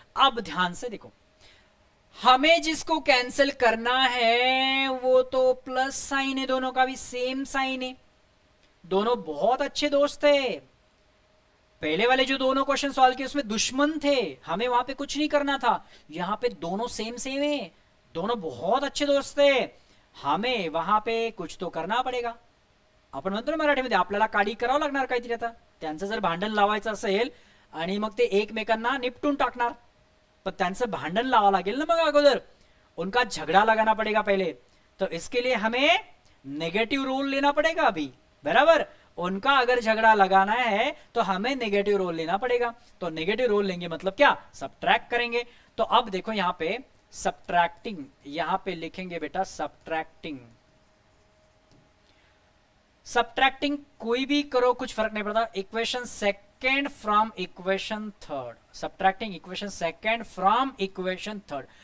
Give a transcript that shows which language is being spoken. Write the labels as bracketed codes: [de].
[hi] अब ध्यान से देखो, हमें जिसको कैंसिल करना है वो तो प्लस साइन है, दोनों का भी सेम साइन है, दोनों बहुत अच्छे दोस्त थे। पहले वाले जो दोनों क्वेश्चन सॉल्व किए उसमें दुश्मन थे, हमें वहां पे कुछ नहीं करना था। यहां पे दोनों सेम सेम है, दोनों बहुत अच्छे दोस्त थे, हमें वहां पे कुछ तो करना पडेगा। [mr] आपण म्हणतो ना मराठीमध्ये आपल्याला काडी करावं लागणार काहीतरी, आता त्यांचं जर भांडण लावायचं असेल आणि मग ते एकमेकांना निपटून टाकणार, पण त्यांचं भांडण लावा लागेल ना मग अगोदर, [hi] उनका झगड़ा लगाना पड़ेगा पहले, तो इसके लिए हमें नेगेटिव रोल लेना पड़ेगा अभी, [mr] बराबर। [hi] उनका अगर झगड़ा लगाना है तो हमें नेगेटिव रोल लेना पड़ेगा, तो नेगेटिव रोल लेंगे मतलब क्या, सब्ट्रैक्ट करेंगे। तो अब देखो यहां पे सब्ट्रैक्टिंग, यहां पे लिखेंगे बेटा सब्ट्रैक्टिंग। सब्ट्रैक्टिंग कोई भी करो कुछ फर्क नहीं पड़ता, equation second from equation third, subtracting equation second from equation third.